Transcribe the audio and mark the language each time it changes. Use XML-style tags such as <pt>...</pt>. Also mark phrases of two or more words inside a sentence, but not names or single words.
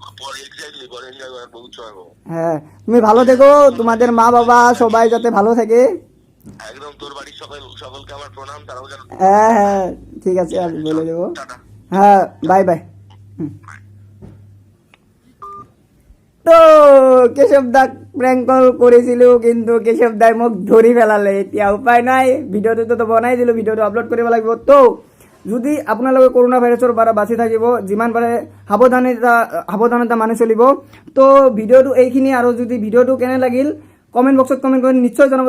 <bn>হ্যাঁ, তুমি ভালো থেকো, তোমাদের মা বাবা সবাই যাতে ভালো থাকে। একদম তোর বাড়ির সকলকে আমার প্রণাম, তারাও যেন। হ্যাঁ হ্যাঁ ঠিক আছে, আমি বলে দেবো। হ্যাঁ বাই বাই। তো কেশব দা প্র্যাঙ্ক কল করেছিল,</bn> <as>কিন্তু কেশব দাই মোক ধরি ফেলালে। এতিয়া উপায় নাই, ভিডিঅ'টো তো বনাই দিলোঁ, ভিডিঅ'টো আপলোড কৰিব লাগিব। তো যদি আপোনালোকে কৰোণা ভাইৰাছৰ পৰা বাচি থাকিব, যিমান পাৰে সাৱধানতা মানি চলিব। তো ভিডিঅ'টো এইখিনি, আৰু যদি ভিডিঅ'টো কেনে লাগিল কমেণ্ট বক্সত কমেণ্ট কৰি নিশ্চয় জনাব।</as>